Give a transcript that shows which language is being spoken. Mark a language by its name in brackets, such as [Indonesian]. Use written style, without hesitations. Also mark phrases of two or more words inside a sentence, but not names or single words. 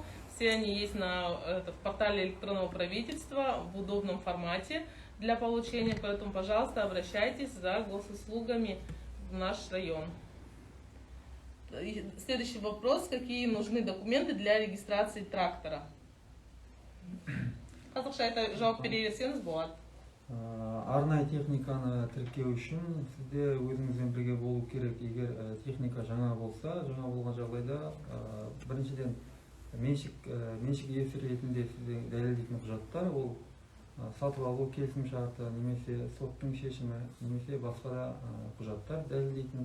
[Russian] Все они есть на портале электронного правительства в удобном формате для получения, поэтому, пожалуйста, обращайтесь за госуслугами в наш район. Следующий вопрос. Какие нужны документы для регистрации трактора? [Kazakh] Қазақша айта жауап бере берсеңіз болады. Арнайы техниканы тіркеу үшін сізде өзіңізбен бірге болу керек. Егер техника жаңа болса, жаңа болған жағдайда біріншіден меншік иесі ретінде сізде дәлелдейтін құжаттар, ол сатып алу келісім шарты, немесе соттың шешімі, немесе басқа да құжаттар дәлелдейтін.